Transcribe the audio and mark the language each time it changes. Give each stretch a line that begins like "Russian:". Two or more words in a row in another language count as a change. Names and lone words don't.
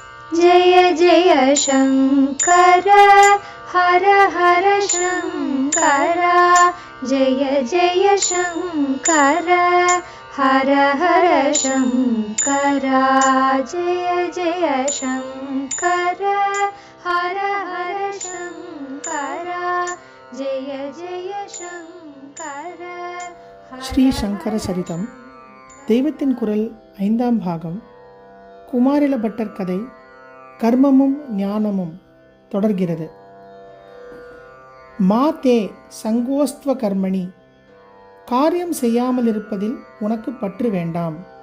Sanskrit: जय जय शङ्कर हर हर शङ्कर जय जय शङ्कर हर हर शङ्कर जय जय शङ्कर हर हर शङ्कर जय जय शङ्कर
Tamil: ஸ்ரீ சங்கர சரிதம் தெய்வத்தின் குரல் 5ஆம் பாகம் குமாரில பட்டர் கதை கர்மமும் ஞானமும் தொடர்கிறது.
Sanskrit: मा ते सङ्गोस्त्व कर्मणि,
Tamil: காரியம் செய்யாமல் இருப்பதில் உனக்கு பற்று வேண்டாம்.